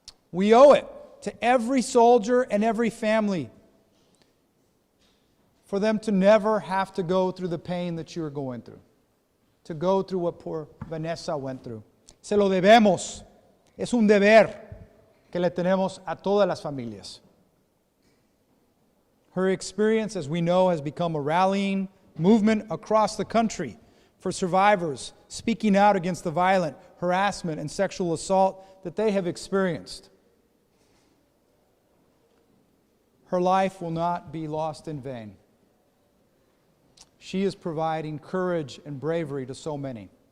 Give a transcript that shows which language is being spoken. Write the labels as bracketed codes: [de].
[en] We owe it to every soldier and every family for them to never have to go through the pain that you're going through, to go through what poor Vanessa went through. [es] Se lo debemos. Es un deber que le tenemos a todas las familias. [en] Her experience, as we know, has become a rallying movement across the country for survivors speaking out against the violent harassment and sexual assault that they have experienced. Her life will not be lost in vain. She is providing courage and bravery to so many.